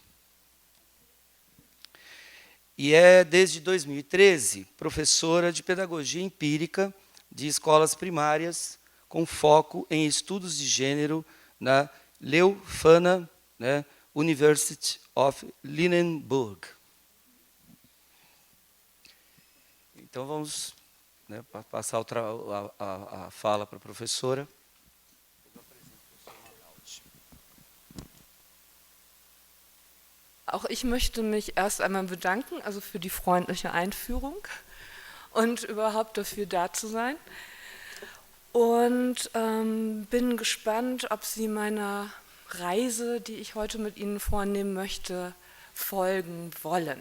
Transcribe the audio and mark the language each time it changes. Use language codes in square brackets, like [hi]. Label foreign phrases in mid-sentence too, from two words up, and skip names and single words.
[pt] E é, desde 2013, professora de pedagogia empírica de escolas primárias, com foco em estudos de gênero na Leuphana, né, University of Lindenburg. Então, vamos, né, passar a fala para a professora. [de] Auch ich möchte mich erst einmal bedanken, also für die freundliche Einführung und überhaupt dafür da zu sein. Und bin gespannt, ob Sie meiner Reise, die ich heute mit Ihnen vornehmen möchte, folgen wollen.